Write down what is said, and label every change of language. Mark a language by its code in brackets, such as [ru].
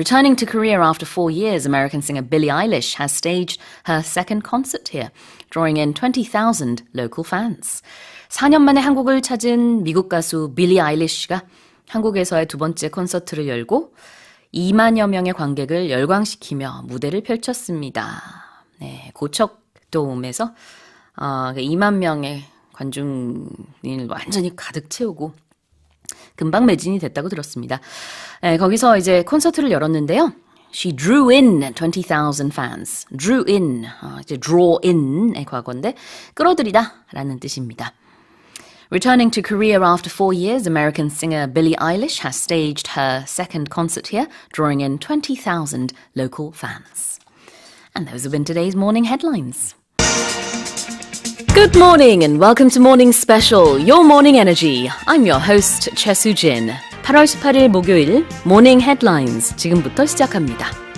[en] Returning to Korea after 4 years, American singer Billie Eilish has staged her second concert here, drawing in 20,000 local fans. [ko] 4년 만에 한국을 찾은 미국 가수 빌리 아일리시가 한국에서의 두 번째 콘서트를 열고 2만여 명의 관객을 열광시키며 무대를 펼쳤습니다. 네, 고척돔에서 2만 명의 관중을 완전히 가득 채우고 금방 매진이 됐다고 들었습니다. 거기서 이제 콘서트를 열었는데요. [en] She drew in 20,000 fans. Drew in, [ko] 이제 [en] draw in [ko] 의 과거인데 끌어들이다 라는 뜻입니다. [en] Returning to Korea after 4 years, American singer Billie Eilish has staged her second concert here, drawing in 20,000 local fans. And those have been today's morning headlines. Good morning and welcome to Morning Special, Your Morning Energy. I'm your host, Choi Soo-jin. [ko] 8월 18일 목요일 Morning Headlines 지금부터 시작합니다.